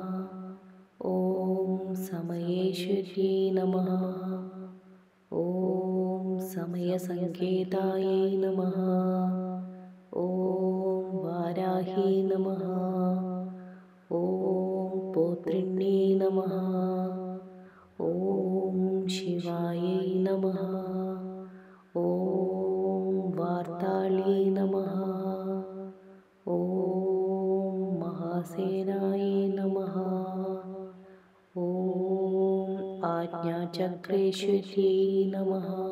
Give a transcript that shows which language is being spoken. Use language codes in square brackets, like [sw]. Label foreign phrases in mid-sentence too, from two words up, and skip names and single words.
[sa] ॐ समयेश्वर्यै नमः। ॐ समयसंकेतायै नमः। ॐ वाराही नमः। ॐ पौत्रिण्यै ബ്രഹ്മണ്യേ നമഃ. ഓം ശിവായൈ നമഃ. ഓം വാർത്താളേ നമഃ. ഓം മഹാസേനായൈ നമഃ. ഓം ആജ്ഞാചക്രേശ്വര്यै നമഃ.